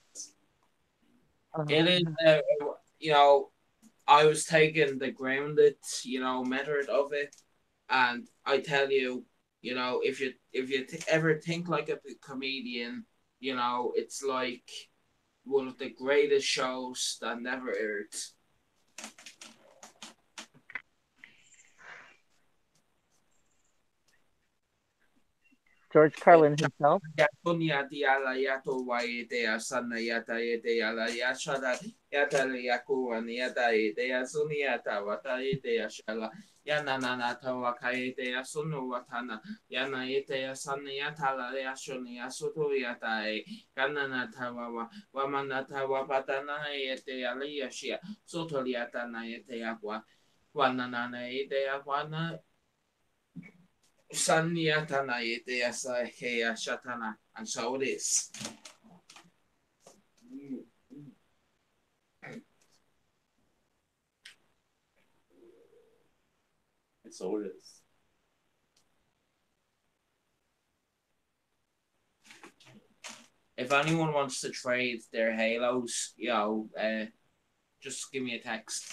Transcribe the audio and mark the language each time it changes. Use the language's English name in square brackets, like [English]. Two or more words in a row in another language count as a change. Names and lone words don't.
[English] It is, I was taking the grounded, method of it, and I tell you, if you ever think like a comedian, it's like one of the greatest shows that never aired. George Carlin himself. Yana na tawa kaite ya sunu watana yana ite ya sani ya tala ya shuni ya sutu ya tae kana na tawa wa mana tawa patana ite ya liya shia sutu ya tana ite ya kwa wana na ite ya wana sani ya tana ite ya sa he ya shatana, and so it is. So it is. If anyone wants to trade their halos, just give me a text.